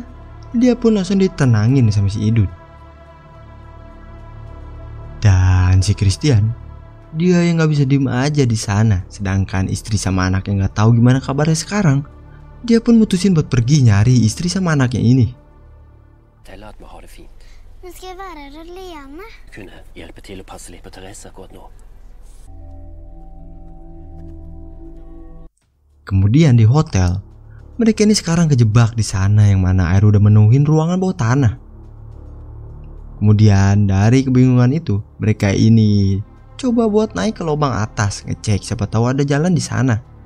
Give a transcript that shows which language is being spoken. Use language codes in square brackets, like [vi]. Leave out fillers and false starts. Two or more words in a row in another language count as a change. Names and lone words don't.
[id] Dia pun langsung ditenangin sama si Idun. Dan si Christian, dia yang gak bisa diem aja di sana. Sedangkan istri sama anak yang gak tahu gimana kabarnya sekarang, dia pun mutusin buat pergi nyari istri sama anaknya ini. [no] Men skal jeg være her alene? Kunne hjelpe til å passe litt på Therese akkurat nå. [id] Kemudian di hotel, mereka ini sekarang kejebak di sana yang mana air udah menuhin ruangan bawah tanah. Kemudian dari kebingungan itu, mereka ini coba buat naik ke lubang atas, ngecek siapa tahu ada jalan di sana.